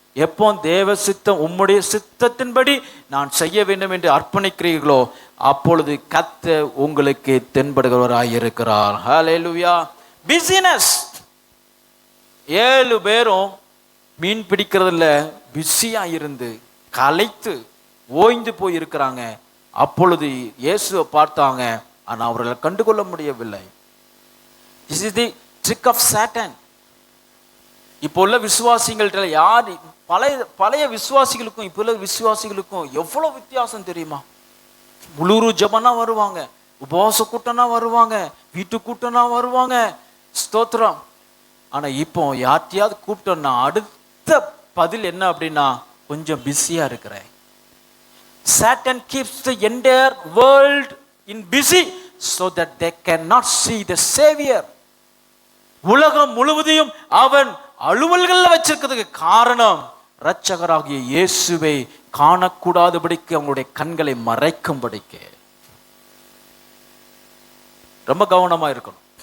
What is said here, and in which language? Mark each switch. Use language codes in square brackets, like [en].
[ta] எப்போ தேவ சித்தம் உம்முடைய சித்தத்தின்படி நான் செய்ய வேண்டும் என்று அர்ப்பணிக்கிறீர்களோ அப்பொழுது கர்த்தர் உங்களுக்கு தென்படுகிறவராய் இருக்கிறார். ஹல்லேலூயா. பிஸினஸ் 7 பேரும் மீன் பிடிக்கிறதுல பிஸியா இருந்து களைத்து ஓய்ந்து போய் இருக்கிறாங்க. அப்பொழுது இயேசுவை பார்த்தாங்க, ஆனா அவர்களை கண்டுகொள்ள முடியவில்லை. [en] This is the trick of Satan. [ta] இப்போ உள்ள விசுவாசிகள்கிட்ட யார் பழைய விசுவாசிகளுக்கும் இப்போ உள்ள விசுவாசிகளுக்கும் எவ்வளவு வித்தியாசம் தெரியுமா? முழு ஜபனா வருவாங்க, உபவாச கூட்டம்னா வருவாங்க, வீட்டு கூட்டம்னா வருவாங்க, ஸ்தோத்திரம். ஆனா இப்போ யார்ட்டையாவது கூப்பிட்டோம்னா அடுத்த பதில் என்ன அப்படின்னா, கொஞ்சம் பிஸியா இருக்கிறேன். [en] Satan keeps the entire world in busy so that they cannot see the Savior. [ta] உலகம் முழுவதையும் அவன் அலுவல்கள் வச்சிருக்கிறதுக்கு காரணம் இரட்சகராகிய இயேசுவை காணக்கூடாதபடிக்கு அவங்களுடைய கண்களை மறைக்கும்படிக்கு. ரொம்ப கவனமா இருக்கணும்.